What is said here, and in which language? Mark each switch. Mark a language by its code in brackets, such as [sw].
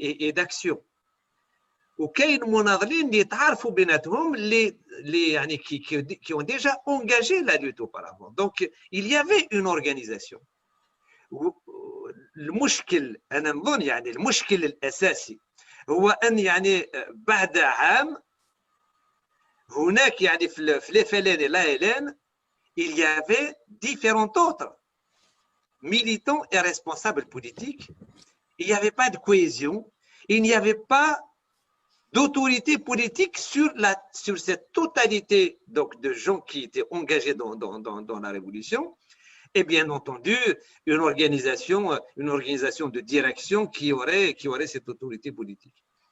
[ar] داكسيون، وكاين مناضلين اللي يتعارفوا بيناتهم اللي يعني [fr] qui ont déjà engagé la lutte auparavant. Donc il y avait une organisation. [ar] المشكل انا نظن يعني المشكل الاساسي هو ان يعني بعد عام هناك يعني في [fr] les FLN et l'ALN il y avait différents autres militants et responsables politiques. Il n'y avait pas de cohésion, il n'y avait pas d'autorité politique sur cette totalité donc, de gens qui étaient engagés dans la révolution. Et bien entendu, une organisation de direction qui aurait cette autorité politique.